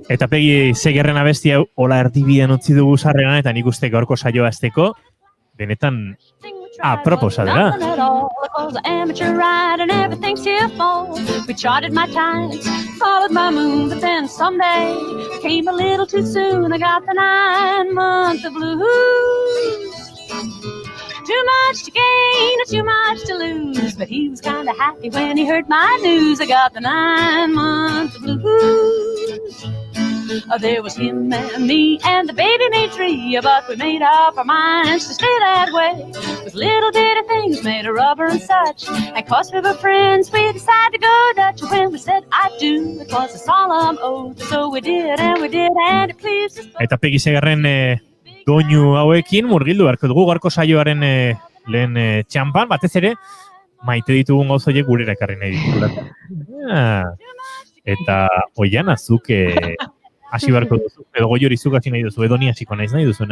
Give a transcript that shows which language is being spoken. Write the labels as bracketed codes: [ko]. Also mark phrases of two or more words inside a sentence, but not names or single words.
[eu] Eta Pegi Segerren abesti hau hola erdibidean utzi dugu sarreran, eta nik uste gaurko saioa azteko, benetan aproposa dela. [en] Nothing at all, because I'm amateur ride and everything's here for. We charted my times, followed my moon, but then someday came a little too soon. I got the 9 months of blues. Too much to gain or too much to lose, but he was kind of happy when he heard my news. I got the 9 months of blues. There was him and me and the baby made 3, but we made up our minds to stay that way. With little bitty things made of rubber and such, and 'cause we were friends, we decided to go Dutch. When we said I do, it was a solemn oath, so we did, and it pleased us both. [eu] Eta Pegi Segerren doinu hauekin murgildu beharko dugu gaurko saioaren lehen txampan, batez ere maite ditugun gauza horiek gurera ekarri nahi ditugulako. Eta Oiana zuk hasi beharko duzu, edo Goiuri zuk hasi nahi duzu, edo ni hasiko naiz nahi duzuena.